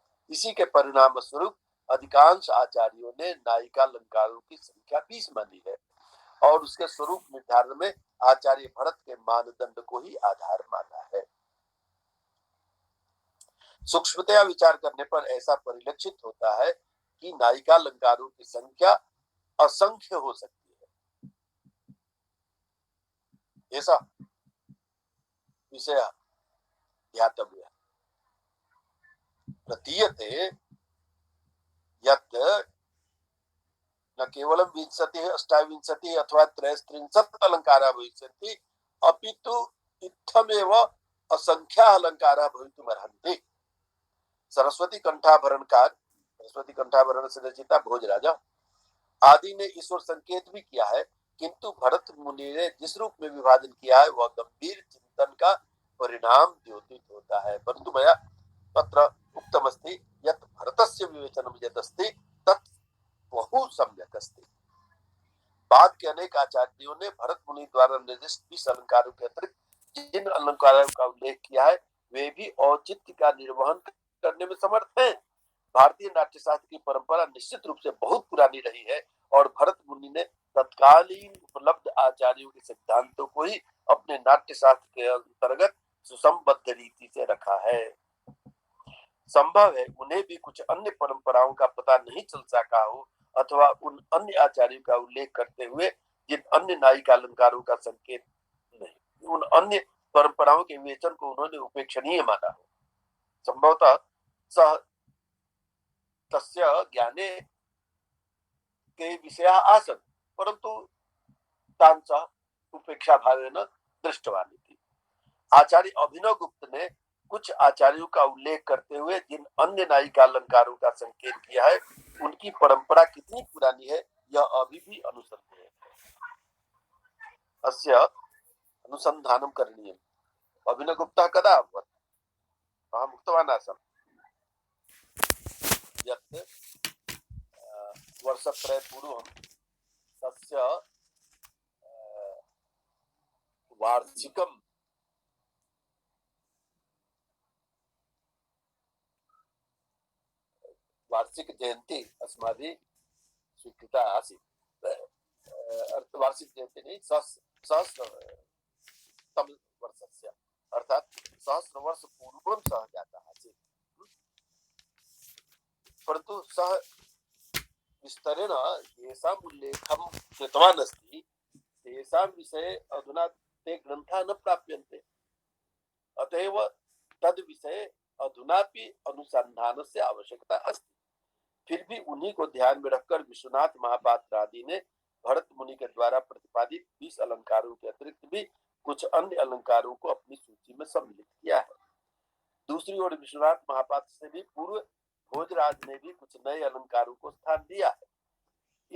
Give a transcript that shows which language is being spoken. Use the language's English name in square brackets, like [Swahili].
[Hindi] इसी के परिणाम स्वरूप अधिकांश आचार्यों ने नायिका अलंकारों की संख्या 20 मानी है और उसके स्वरूप निर्धारण में आचार्य भरत के मानदंड को ही आधार माना है। सूक्ष्मतया विचार करने पर ऐसा परिलक्षित होता है कि नायिका अलंकारों की संख्या असंख्य हो सकती है। [Sanskrit] ऐसा विषय ध्यातव्य प्रतीयते यत् न केवलं 20 अष्टाविंशति अथवा 33 अलंकाराः भविष्यन्ति अपितु इत्थमेव असंख्याः अलंकाराः भवितुमर्हन्ति। [Hindi] सरस्वती कंठाभरण से रचिता भोजराजा आदि ने ईश्वर संकेत भी किया है, किंतु भरत मुनि ने जिस रूप में विभाजन किया है वह गंभीर चिंतन का परिणाम द्योतित होता है। [Sanskrit] परंतु मया तत्र उक्तमस्ति यत् भरतस्य विवेचनं यदस्ति तत् बहु सम्यक् अस्ति। [Hindi] बाद के अनेक आचार्यों ने भरत मुनि द्वारा निर्दिष्ट 20 अलंकारों के अतिरिक्त जिन अलंकारों का उल्लेख किया है वे भी औचित्य का निर्वहन करने में समर्थ हैं। भारतीय नाट्य शास्त्र की परंपरा निश्चित रूप से बहुत पुरानी रही है और भरत मुनि ने तत्कालीन उपलब्ध आचार्यों के सिद्धांतों को ही अपने नाट्य शास्त्र के अंतर्गत सुसंबद्ध रीति से रखा है। संभव है उन्हें भी कुछ अन्य परंपराओं का पता नहीं चल सका हो, अथवा उन अन्य आचार्यों का उल्लेख करते हुए जिन अन्य नायिका अलंकारों का संकेत नहीं, उन अन्य परंपराओं के विवेचन को उन्होंने उपेक्षणीय माना हो। [Sanskrit] संभवतः सह तस्य ज्ञाने के विषयाः आसन्, परंतु तांच उपेक्षा भावेन दृष्टवान् इति। [Hindi] आचार्य अभिनव गुप्त ने कुछ आचार्यों का उल्लेख करते हुए जिन अन्य नायिका अलंकारों का संकेत किया है, उनकी परंपरा कितनी पुरानी है यह अभी भी अनुसंदेह है। [Sanskrit] अस्य अनुसंधानं करणीयम्। अभिनव गुप्तः कदा अभवत्? अहम् उक्तवान् आसम् यत् वर्षत्रयपूर्वं तस्य वार्षिकं वार्षिक जयंती अस्माभिः स्वीकृता आसीत्। [Hindi] वार्षिक जयंती नहीं, [Sanskrit] सहस्रतम वर्षस्य अर्थात सहस्रवर्ष पूर्वं सः जातः आसीत्। परन्तु सः विस्तरेण येषाम् उल्लेखं कृतवान् अस्ति तेषां विषये अधुना ते ग्रन्थाः न प्राप्यन्ते। अतएव तद् विषये अधुनापि अनुसंधानस्य आवश्यकता अस्ति। [Hindi] फिर भी उन्हीं को ध्यान में रखकर विश्वनाथ महापात्र आदि ने भरत मुनि के द्वारा प्रतिपादित 20 अलंकारों के अतिरिक्त भी कुछ अन्य अलंकारों को अपनी सूची में सम्मिलित किया है। दूसरी ओर विश्वनाथ महापात्र से भी पूर्व भोजराज ने भी कुछ नए अलंकारों को स्थान दिया है।